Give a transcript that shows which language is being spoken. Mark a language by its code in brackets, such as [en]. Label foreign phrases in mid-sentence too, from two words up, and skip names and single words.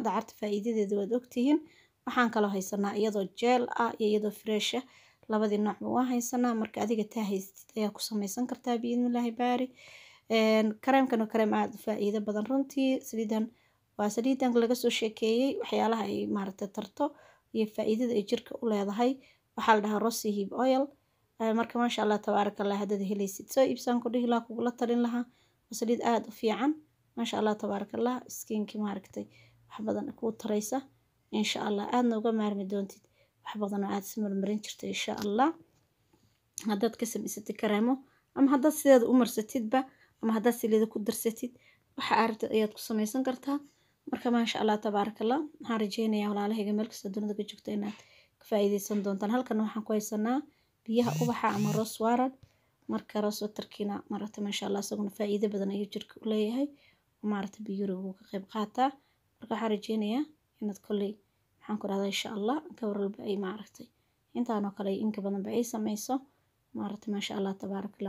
[so] dacarta faa'iidadeeda waad ogtihiin. waxaan kaloo haysanaa iyadoo gel ah iyo iyadoo fresh ah labadii noocba waan haysanaa. marka adiga taa haystid ayaa ku samaysan kartaa biidnillah baari. kareemkan waa kareem aad u faa'iido badan runtii. saliidan waa saliidan laga soo sheekeeyay waxyaalaha ay maaragtay tarto iyo faa'iidada ay jirka u leedahay. waxaa la dhahaa [en] rose hip oil. [so] marka [ar] ما شاء الله تبارك الله [so] haddaad helaysid soo iibsan ku dhihi lahaa kugula talin lahaa. waa saliid aad u fiican [ar] ما شاء الله تبارك الله. [so] skinki maaragtay wax badan kuu taraysa [ar] إن شاء الله. [so] aadna uga maarmi doontid wax badan oo aad ismarmarin jirtay [ar] إن شاء الله. [so] haddaad ka samaysatid kareemo ama haddaad sideeda u marsatidba ama haddaad saliida ku darsatid waxa aragtid ayaad ku samaysan kartaa. marka [ar] ما شاء الله تبارك الله [so] waxaan rajeynayaa walaalahayga meel kasta dunida ka joogta inaad ka faa'iideysan doontaan. halkan waxaan ku haysanaa biyaha ubaxa ama [en] rose water. [so] marka [en] rose waterkina [so] maaragtay [ar] ما شاء الله [so] isaguna faa'iido badan ayuu jirka u leeyahay maaragtay biyuuriga uu ka qayb qaataa. marka waxaan rajeynayaa inaad kolley maxaan ku rahdaa [ar] إن شاء الله [so] gabar walba ay maaragtay intaanoo kale inka badanba ay samayso maaragtay [ar] ما شاء الله تبارك الله.